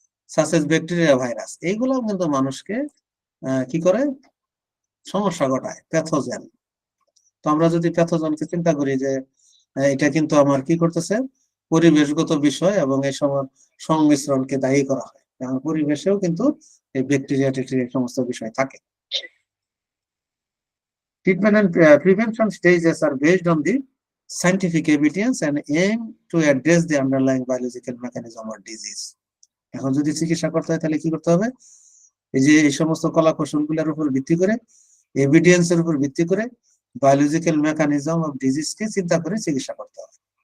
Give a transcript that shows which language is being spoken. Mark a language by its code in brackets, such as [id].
[bn] Such as bacteria, virus, এইগুলোও কিন্তু মানুষকে কি করে, সমস্যা ঘটায়, প্যাথোজেন। তো আমরা যদি প্যাথোজেনকে চিন্তা করি যে এটা কিন্তু আমার কি করতেছে, পরিবেশগত বিষয়, এবং এই সময় সংমিশ্রণকে দায়ী করা হয়, এবং পরিবেশেও কিন্তু এই ব্যাকটেরিয়া টেকটেরিয়া সমস্ত বিষয় থাকে। [en] Treatment and prevention stages are based on the scientific evidence and aim to address the underlying biological mechanism or disease. [bn] এখন যদি চিকিৎসা করতে হয় তাহলে কি করতে হবে, এই যে এই সমস্ত কলা কৌশলগুলোর উপর ভিত্তি করে, এভিডেন্সের উপর ভিত্তি করে বায়োলজিক্যাল মেকানিজম অফ ডিজিজকে চিন্তা করে চিকিৎসা করতে হবে।